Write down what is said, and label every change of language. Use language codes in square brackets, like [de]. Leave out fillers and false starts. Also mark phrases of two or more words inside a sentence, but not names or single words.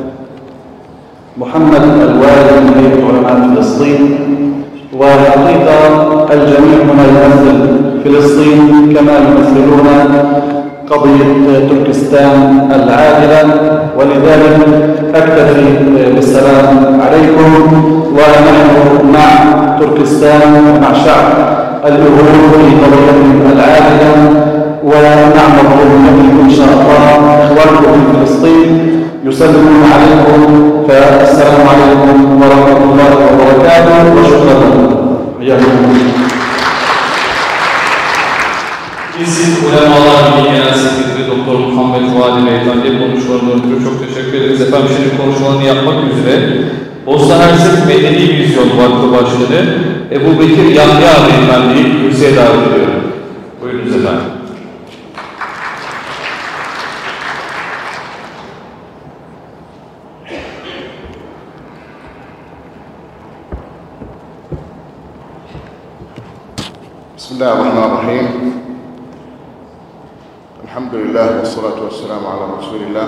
[ar] محمد الوالي من علماء فلسطين، وحقيقة الجميع هنا يمثل فلسطين كما يمثلون قضية تركستان العادلة، ولذلك أكتفي بالسلام عليكم، ونحن مع تركستان ومع شعب الأهود في قضيتهم العادلة، ونعمل بكم إن شاء الله. إخوانكم في فلسطين يسلمون عليكم، فالسلام عليكم ورحمة الله وبركاته وشكرا لكم. [tr] Filistin Ulemalar Birliği Genel Sekreteri Doktor Muhammed Vaali Beyefendi'ye konuşmalarından ötürü çok teşekkür ederiz. Efendim şimdi konuşmalarını yapmak üzere Bosna Hersek Medeni Vizyon Vakfı Başkanı Ebu Bekir Yahya Beyefendi'yi kürsüye davet ediyorum. Buyurunuz efendim. [ar] بسم الله الرحمن الرحيم. الحمد لله والصلاة والسلام على رسول الله.